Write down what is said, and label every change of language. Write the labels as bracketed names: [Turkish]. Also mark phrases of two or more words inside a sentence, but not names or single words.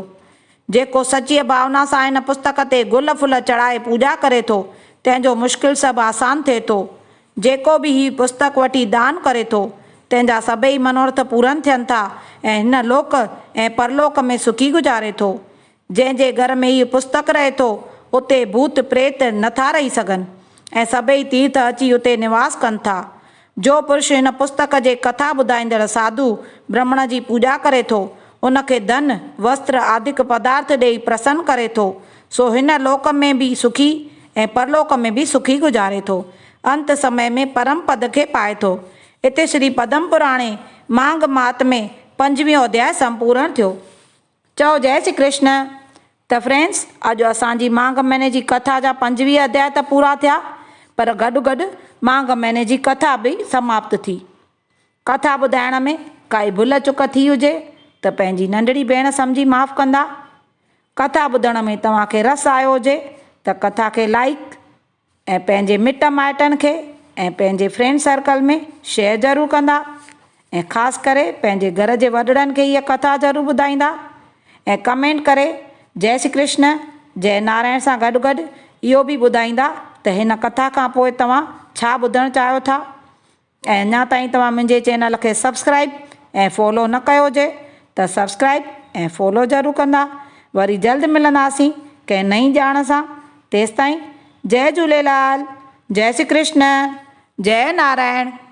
[Sindhi] जेको सची भावना सां हिन पुस्तक ते गुल फुल चढ़ाए पूॼा करे थो तंहिंजो मुश्किल सभु आसान थिए थो। जेको बि हीअ पुस्तक वठी दान करे थो तंहिंजा सभई मनोरथ पूरन थियनि था ऐं हिन लोक ऐं परलोक में सुखी गुज़ारे थो। जंहिंजे घर में हीअ पुस्तक रहे थो उते भूत प्रेत नथा रही सघनि ऐं सभई तीर्थ अची उते निवास कनि था। जो पुरुष हिन पुस्तक जे कथा ॿुधाईंदड़ साधु ब्राह्मण जी पूॼा करे थो उनखे धन वस्त्र आदिक पदार्थ ॾेई प्रसन्न करे थो सो हिन लोक में बि सुखी ऐं परलोक में बि सुखी गुज़ारे थो। अंत समय में परम पद खे पाए थो। इते श्री पद्म पुराणे माघ महात्म्य 5वें अध्याय संपूर्ण थियो। चओ जय श्री कृष्ण। त फ्रेंड्स, अॼु असांजी माघ महीने जी कथा जा 5 अध्याय त पूरा थिया, पर गॾु गॾु माघ महीने जी कथा बि समाप्त थी। कथा ॿुधाइण में काई भुल चुक थी हुजे त पंहिंजी नंढड़ी भेण सम्झी माफ़ कंदा। कथा ॿुधण में तव्हांखे रस आयो हुजे त कथा खे लाइक ऐं पंहिंजे मिट माइटनि खे ऐं पंहिंजे [English] friend circle [Sindhi] में शेयर ज़रूरु कंदा ऐं ख़ासि करे पंहिंजे घर जे वॾड़नि खे हीअ कथा ज़रूरु ॿुधाईंदा ऐं कमेंट करे जय श्री कृष्ण जय नारायण सां गॾु गॾु इहो बि ॿुधाईंदा त हिन कथा खां पोइ तव्हां छा ॿुधणु चाहियो था। ऐं अञा ताईं तव्हां मुंहिंजे चैनल खे सब्सक्राइब ऐं फॉलो न कयो हुजे त सब्सक्राइब ऐं फॉलो ज़रूरु कंदा। वरी जल्द मिलंदासीं कंहिं नई ॼाण सां। तेसिताईं जय झूलेलाल, जय श्री कृष्ण, जय नारायण।